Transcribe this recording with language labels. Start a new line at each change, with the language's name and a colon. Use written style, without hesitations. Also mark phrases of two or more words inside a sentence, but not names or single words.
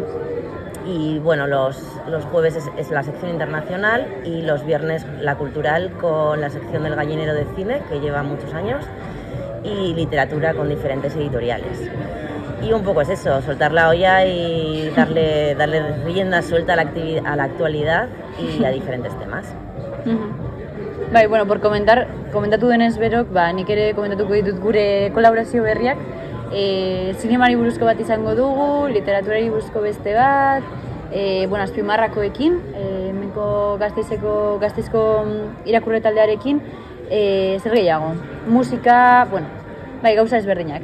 Spanish: Y los jueves es la sección internacional y los viernes la cultural con la sección del gallinero de cine, que lleva muchos años, y literatura con diferentes editoriales. Y un poco es eso, soltar la olla y darle rienda suelta a la actualidad y a diferentes temas.
Basque: Por komentatu denez Berok, nik ere komentatuko ditut gure kolaborazio berriak. Zinemari buruzko bat izango dugu, literaturari buruzko beste bat, azpimarrakoekin, hemenko Gasteizko irakurle taldearekin, zer gehiago, musika, gauza ezberdinak.